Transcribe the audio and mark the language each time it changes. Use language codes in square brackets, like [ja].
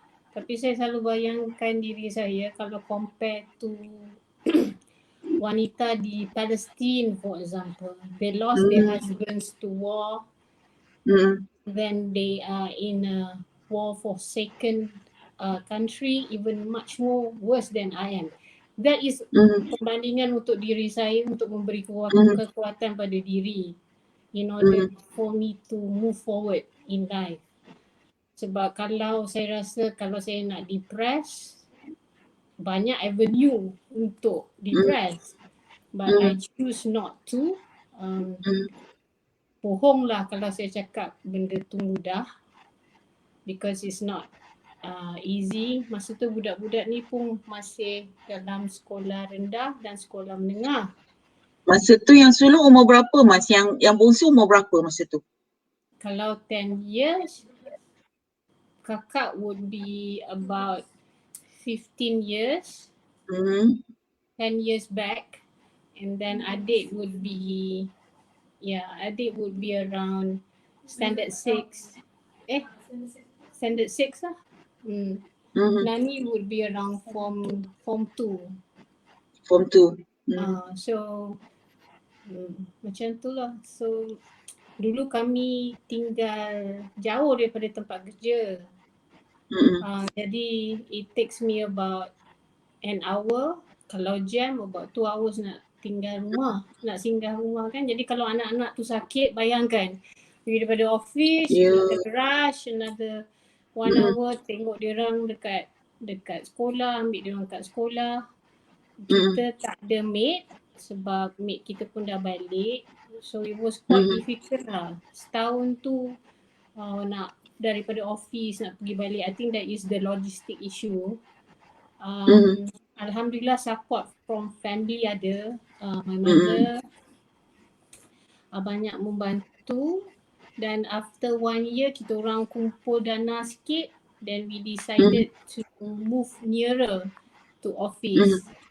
[ms] Tapi saya selalu bayangkan diri saya kalau compare to wanita di Palestine [en] for example. They lost their husbands to war. Then they are in a war forsaken country, even much more worse than I am. That is [ms] perbandingan untuk diri saya, untuk memberi kekuatan pada diri [en] in order for me to move forward in life. [ms] Sebab kalau saya rasa kalau saya nak depress, banyak avenue untuk depress. [en] But I choose not to. [ms] Bohonglah kalau saya cakap benda tu mudah. [en] Because it's not easy. [ms] Masa tu budak-budak ni pun masih dalam sekolah rendah dan sekolah menengah. Masa tu yang sulung umur berapa Mas? Yang bongsu umur berapa masa tu? [en] Kalau 10 years, kakak would be about 15 years. 10 years back. And then adik would be around standard 6. Standard 6 lah. Nani would be around form 2. Form 2. [ms] So macam tu lah. So dulu kami tinggal jauh daripada tempat kerja. [en] Jadi it takes me about an hour. [ms] Kalau jam [en] about 2 hours [ms] nak tinggal rumah, nak singgah rumah kan. Jadi kalau anak-anak tu sakit, bayangkan daripada office, kita [en] rush another 1 hour [ms] tengok dia orang dekat sekolah, ambil dia orang kat sekolah. Kita tak ada maid sebab maid kita pun dah balik. [en] So it was quite difficult lah. [ms] Setahun tu nak daripada office nak pergi balik. [en] I think that is the logistic issue. Alhamdulillah support from family ada. My mother [ms] banyak membantu. Dan after 1 year kita orang kumpul dana sikit. [en] Then we decided to move nearer to office.